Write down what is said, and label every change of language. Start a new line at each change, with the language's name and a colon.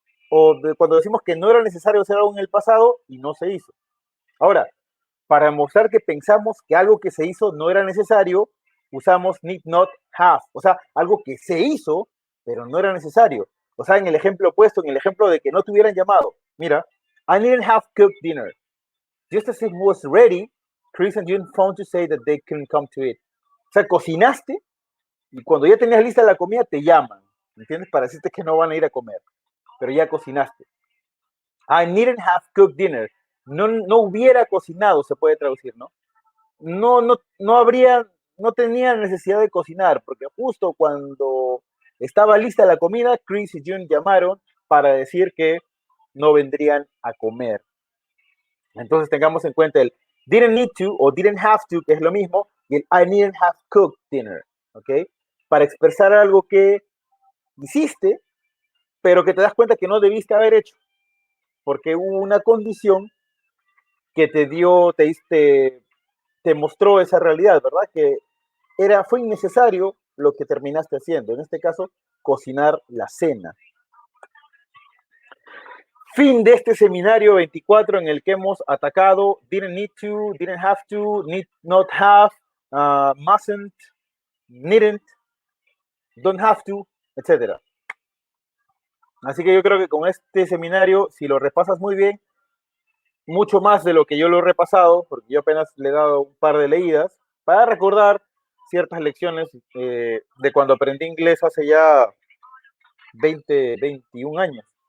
Spanish: O cuando decimos que no era necesario hacer algo en el pasado y no se hizo. Ahora, para mostrar que pensamos que algo que se hizo no era necesario, usamos
English: need not have,
Spanish: o sea, algo que se hizo, pero no era necesario. O sea, en el ejemplo opuesto, en el ejemplo de que no te hubieran llamado, mira,
English: I didn't have cooked dinner. Just as it was ready, Chris and June phoned to say that they couldn't come to it.
Spanish: O sea, cocinaste y cuando ya tenías lista la comida te llaman, ¿entiendes? Para decirte que no van a ir a comer, pero ya cocinaste.
English: I didn't have cooked dinner.
Spanish: No, no hubiera cocinado, se puede traducir, ¿no? No habría, no tenía necesidad de cocinar, porque justo cuando estaba lista la comida, Chris y June llamaron para decir que no vendrían a comer. Entonces tengamos en cuenta el
English: didn't need to
Spanish: o
English: didn't have to,
Spanish: que es lo mismo, y el
English: I didn't have cooked dinner,
Spanish: ¿ok? Para expresar algo que hiciste, pero que te das cuenta que no debiste haber hecho, porque hubo una condición que te dio, te mostró esa realidad, ¿verdad? Que fue innecesario lo que terminaste haciendo, en este caso, cocinar la cena. Fin de este seminario 24 en el que hemos atacado
English: didn't need to, didn't have to, need not have, mustn't, needn't, don't have to,
Spanish: etc. Así que yo creo que con este seminario, si lo repasas muy bien, mucho más de lo que yo lo he repasado, porque yo apenas le he dado un par de leídas, para recordar ciertas lecciones de cuando aprendí inglés hace ya 21 años.